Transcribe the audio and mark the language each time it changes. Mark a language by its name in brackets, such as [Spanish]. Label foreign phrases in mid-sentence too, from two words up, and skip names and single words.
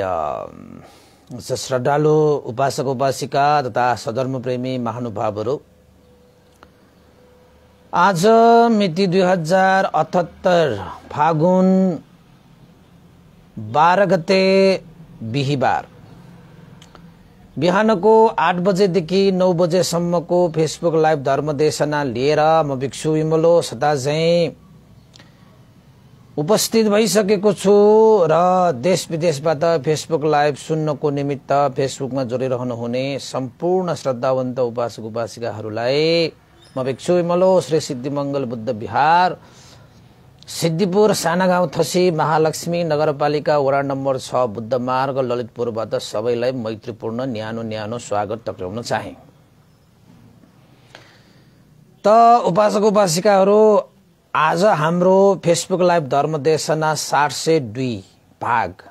[Nepali] श्रद्धालु उपासक उपासिका तथा सधर्म प्रेमी महानुभावहरू, आज मिति 2078 फागुन 12 गते बिहिबार बिहानको 8 बजेदेखि 9 बजेसम्मको [English] Facebook live [Nepali] धर्मदेशना लिएर म भिक्षु विमलो सदाझैं उपस्थित भइसकेको छु र देश विदेशबाट [English] Facebook live [Nepali] सुन्नको निमित्त फेसबुकमा जोडिरहनु हुने सम्पूर्ण श्रद्धावन्त उपासक उपासिकाहरूलाई म भिक्षु विमलो श्री सिद्धिमंगल बुद्ध विहार सिद्धिपुर सानागाउँ थसी महालक्ष्मी नगरपालिका वडा नम्बर 6 बुद्ध मार्ग ललितपुरबाट सबैलाई मैत्रीपूर्ण न्यानो स्वागत टक्राउन चाहे। त उपासक उपासिकाहरू, आज हाम्रो [English] Facebook live [Nepali] धर्मदेशना 702 भाग